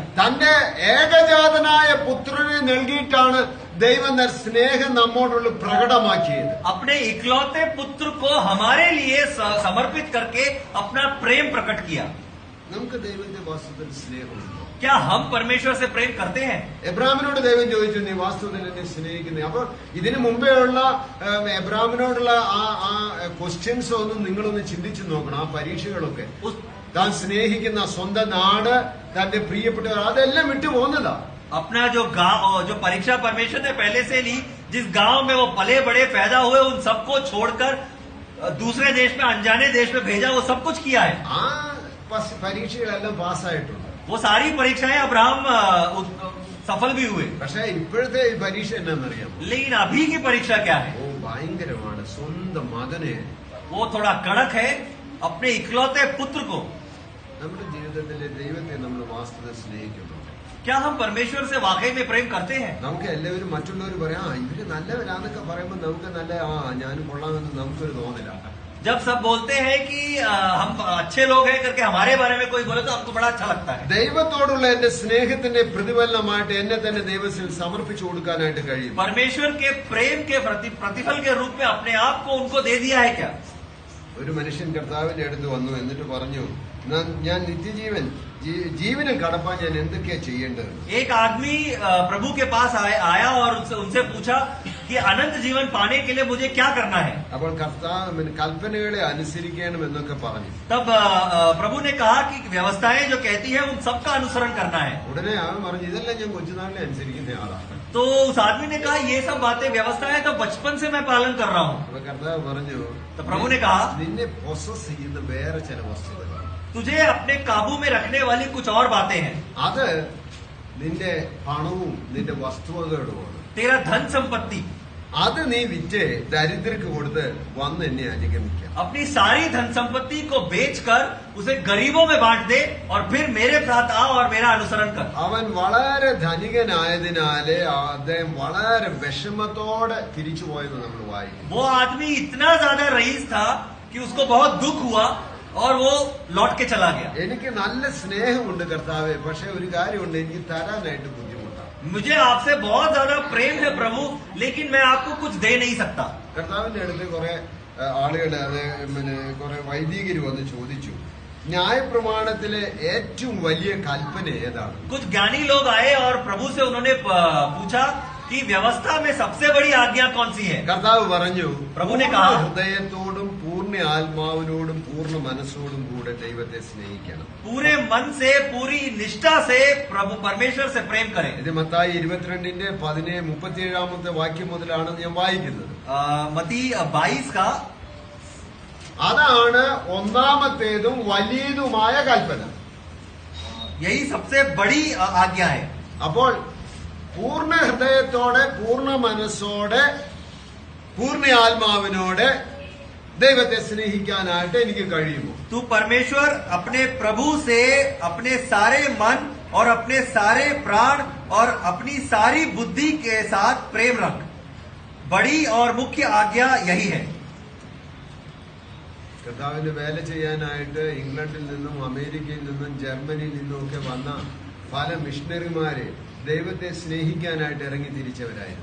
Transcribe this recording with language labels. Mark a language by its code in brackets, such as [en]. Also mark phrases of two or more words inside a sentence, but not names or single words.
[ml] തന്റെ ഏകജാതനായ പുത്രനെ നൽകിയിട്ടാണ് ദൈവം സ്നേഹം നമ്മോടുള്ള പ്രകടമാക്കിയത്. [hi] अपने इकलौते पुत्र को हमारे लिए समर्पित करके अपना प्रेम प्रकट किया। [ml] നമുക്ക് ദൈവത്തെ വാസ്തവത്തിൽ സ്നേഹമുണ്ടോ? [hi] क्या हम परमेश्वर से प्रेम करते हैं? [ml] എബ്രാഹിമിനോട് ദൈവം ചോദിച്ചു, നീ വാസ്തവത്തിൽ എന്നെ സ്നേഹിക്കുന്നേ? അപ്പൊ ഇതിനു മുമ്പേ ഉള്ള എബ്രാഹിമിനോടുള്ള ആ ക്വസ്റ്റ്യൻസ് ഒന്നും നിങ്ങളൊന്ന് ചിന്തിച്ചു നോക്കണം. ആ പരീക്ഷകളൊക്കെ താൻ സ്നേഹിക്കുന്ന സ്വന്തം നാട്, തന്റെ പ്രിയപ്പെട്ടവർ, അതെല്ലാം വിട്ടു പോകുന്നതാ. [hi] अपना जो गांव, जो परीक्षा परमेश्वर ने पहले से ली, जिस गांव में वो पले बड़े पैदा हुए, उन सबको छोड़कर दूसरे देश में, अनजाने देश में भेजा, वो सब कुछ किया है. [ml] ആ പരീക്ഷകളെല്ലാം പാസ്സായിട്ടുണ്ട്. [hi] वो सारी परीक्षाएं अब्राहम सफल भी हुए. [ml] പക്ഷെ ഇപ്പോഴത്തെ ഈ പരീക്ഷ എന്നാന്നറിയാം? [hi] लेकिन अभी की परीक्षा क्या है? [ml] ഓ ഭയങ്കരമാണ്. സ്വന്തം മകനെ, [hi] वो थोड़ा कड़क है. अपने इकलौते पुत्र को. [ml] നമ്മുടെ ജീവിതത്തിലെ ദൈവത്തെ നമ്മൾ വാസ്തവത്തിൽ സ്നേഹിക്കുന്നു. [hi] क्या हम परमेश्वर से वाकई में प्रेम करते हैं? [ml] നമുക്ക് എല്ലാവരും മറ്റുള്ളവർ പറയാം ഇവര് നല്ലവരാന്നൊക്കെ പറയുമ്പോൾ നമുക്ക് നല്ല ഞാനും കൊള്ളാമെന്ന് നമുക്കൊരു തോന്നില്ല. [hi] जब सब बोलते हैं कि हम अच्छे लोग हैं करके हमारे बारे में कोई बोले तो हमको बड़ा अच्छा लगता है. [ml] ദൈവത്തോടുള്ള എന്റെ സ്നേഹത്തിന്റെ പ്രതിഫലനമായിട്ട് എന്നെ തന്നെ ദൈവത്തിൽ സമർപ്പിച്ചു കൊടുക്കാനായിട്ട് കഴിയും. [hi] परमेश्वर के प्रेम के प्रतिफल के रूप में अपने आप को उनको दे दिया है क्या? [ml] ഒരു മനുഷ്യൻ കർത്താവിന്റെ അടുത്ത് വന്നു, എന്നിട്ട് പറഞ്ഞു, ഞാൻ നിത്യജീവൻ ജീവനും കടപ്പാൻ ഞാൻ എന്തൊക്കെയാ ചെയ്യേണ്ടത്? [hi] एक आदमी प्रभु के पास आया और उनसे पूछा कि अनंत जीवन पाने के लिए मुझे क्या करना है? [ml] അപ്പോൾ കർത്താവ് കൽപ്പനകളെ അനുസരിക്കണം എന്നൊക്കെ പറഞ്ഞു. [hi] तब प्रभु ने कहा कि व्यवस्थाएं जो कहती है उन सबका अनुसरण करना है. [ml] ഉടനെ അവൻ പറഞ്ഞു, ഇതെല്ലാം ഞാൻ കൊച്ചുനാളിലെ അനുസരിക്കുന്ന ആളാണ്. [hi] तो उस आदमी ने कहा ये सब बातें व्यवस्थाएं तो बचपन से मैं पालन कर रहा हूँ. [ml] അപ്പൊ കർത്താവ് പറഞ്ഞു, [hi] तो प्रभु ने कहा [ml] നിന്നെ പൊസസ് ചെയ്യുന്ന വേറെ ചില വസ്തുതകളാണ്. [hi] तुझे अपने काबू में रखने वाली कुछ और बातें हैं. [ml] അത് നിന്റെ പണവും നിന്റെ വസ്തുവകകളുമാണ്. [hi] तेरा धन संपत्ति, [ml] അത് നീ വിറ്റ് ദരിദ്രർക്ക് കൊടുത്ത് വന്ന് എന്നെ അനുഗമിക്കാം. [hi] अपनी सारी धन संपत्ति को बेचकर उसे गरीबों में बांट दे और फिर मेरे साथ आ और मेरा अनुसरण कर. [ml] അവൻ വളരെ ധനികനായതിനാല് അദ്ദേഹം വളരെ വിഷമത്തോടെ തിരിച്ചുപോയെന്ന് നമ്മൾ വായിക്കും. [hi] वो आदमी इतना ज्यादा रईस था कि उसको बहुत दुख हुआ और वो लौट के चला गया. [ml] എനിക്ക് നല്ല സ്നേഹമുണ്ട് കർത്താവെ, പക്ഷെ ഒരു കാര്യമുണ്ട്, എനിക്ക് തരാനായിട്ട് ബുദ്ധിമുട്ടാണ്. [hi] मुझे आपसे बहुत ज्यादा प्रेम है प्रभु, लेकिन मैं आपको कुछ दे नहीं सकता. [ml] കർത്താവിന്റെ അടുത്ത് കുറെ ആളുകള്, അത് കുറെ വൈദികര് വന്ന് ചോദിച്ചു, ന്യായപ്രമാണത്തിലെ ഏറ്റവും വലിയ കൽപ്പന ഏതാണ്? [hi] कुछ ज्ञानी लोग आए और प्रभु से उन्होंने पूछा कि व्यवस्था में सबसे बड़ी आज्ञा कौन सी है? [ml] കർത്താവ് പറഞ്ഞു, [hi] प्रभु ने कहा [ml] ഹൃദയത്തോടും പൂർണ്ണ ആത്മാവിനോടും പൂർണ്ണ മനസ്സോടും കൂടെ ദൈവത്തെ സ്നേഹിക്കണം. [hi] पूरे मन से, पूरी निष्ठा से प्रभु परमेश्वर से प्रेम करें. [ml] ഇത് മത്തായി 22-ന്റെ 37 വാക്യം മുതലാണ് ഞാൻ വായിക്കുന്നത്. [hi] मती 22 का [ml] അതാണ് ഒന്നാമത്തേതും വലിയതുമായ കൽപ്പന. [hi] यही सबसे बड़ी आज्ञा है. [ml] അപ്പോൾ പൂർണ്ണ ഹൃദയത്തോടെ, പൂർണ്ണ മനസ്സോടെ, പൂർണ്ണ ആത്മാവിനോടെ ദൈവത്തെ സ്നേഹിക്കാനായിട്ട് എനിക്ക് കഴിയുമോ? [hi] तू परमेश्वर अपने प्रभु से अपने सारे मन और अपने सारे प्राण और अपनी सारी बुद्धि के साथ प्रेम रख. बड़ी और मुख्य आज्ञा यही है. [ml] കർത്താവിന് വേല ചെയ്യാനായിട്ട് ഇംഗ്ലണ്ടിൽ നിന്നും അമേരിക്കയിൽ നിന്നും ജർമ്മനിയിൽ നിന്നും ഒക്കെ വന്ന പല മിഷണറിമാര് ദൈവത്തെ സ്നേഹിക്കാനായിട്ട് ഇറങ്ങി തിരിച്ചവരായിരുന്നു.